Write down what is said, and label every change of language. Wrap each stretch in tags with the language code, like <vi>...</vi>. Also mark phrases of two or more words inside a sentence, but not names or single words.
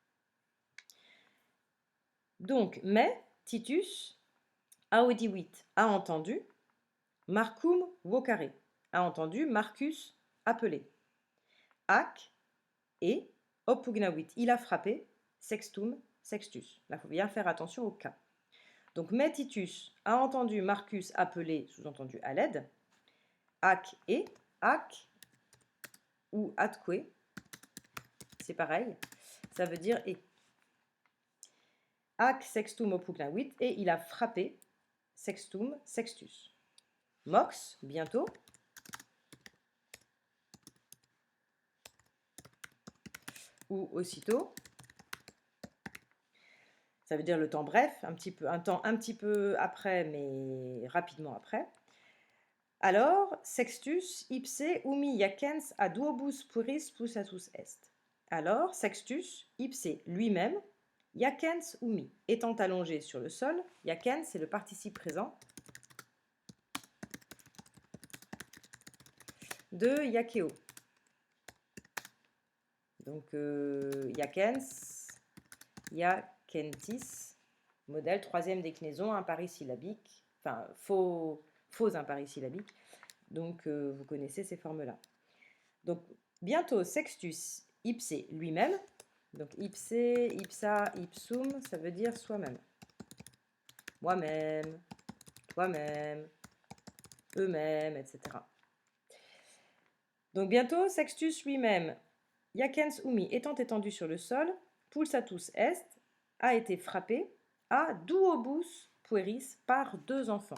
<fr>Donc, mais, Titus, audivuit, a entendu,</fr> <la>Marcum vocare,</la> <fr>a entendu Marcus appeler, ac, et, oppugnavit, il a frappé,</fr> <la>sextum, sextus.</la> <fr>Là, il faut bien faire attention au cas. Donc, mais Titus a entendu Marcus appeler, sous-entendu à l'aide,</fr> <la>ac et, ac ou atque,</la> <fr>c'est pareil, ça veut dire et.</fr> <la>Ac sextum oppugnavit,</la> <fr>et il a frappé,</fr> <la>sextum, sextus. Mox,</la> <fr>bientôt. Ou aussitôt. Ça veut dire le temps bref, un temps un petit peu après, mais rapidement après. Alors,</fr> <la>Sextus ipse umi jacens ad duobus puris pulsatus est.</la> <fr>Alors,</fr> <la>Sextus ipse</la> <fr>lui-même,</fr> <la>jacens umi,</la> <fr>étant allongé sur le sol, jacens c'est le participe présent de jaceo. Donc,</fr> <la>jacens, jacentis,</la> <fr>modèle troisième déclinaison, imparisyllabique, enfin faux imparisyllabique. Donc, vous connaissez ces formes-là. Donc, bientôt,</fr> <la>Sextus ipse</la> <fr>lui-même. Donc,</fr> <la>ipse, ipsa, ipsum,</la> <fr>ça veut dire soi-même. Moi-même, toi-même, eux-mêmes, etc. Donc, bientôt, Sextus lui-même,</fr> <la>jacens umi,</la> <fr>étant étendu sur le sol,</fr> <la>pulsatus est,</la> <fr>a été frappé à</fr> <la>duobus pueris</la> <fr>par deux enfants.</fr>